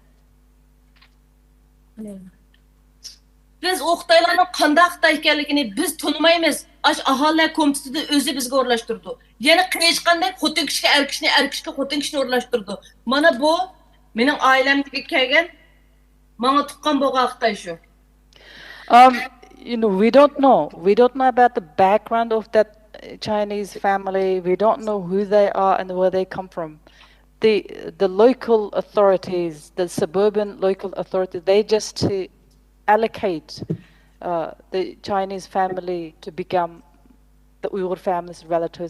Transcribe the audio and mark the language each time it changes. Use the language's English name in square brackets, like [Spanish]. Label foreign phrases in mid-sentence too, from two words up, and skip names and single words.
[Uzbek] Biz o Xitoylarning qanday Xitoy ekanligini biz tanımaymiz. Aş aholilar komiteti o'zi bizga o'rlashtirdi. Yana qilishganda xotin kishiga er kishiga xotin kishini o'rlashtirdi. Mana bu mening oilamga kelgan, menga tuqqan bo'lgan Xitoy shu. [English] You know, we don't know. We don't know about the background of that Chinese family. We don't know who they are and where they come from. The local authorities, the suburban local authorities, they just allocate the Chinese family to become the Uyghur family's relatives.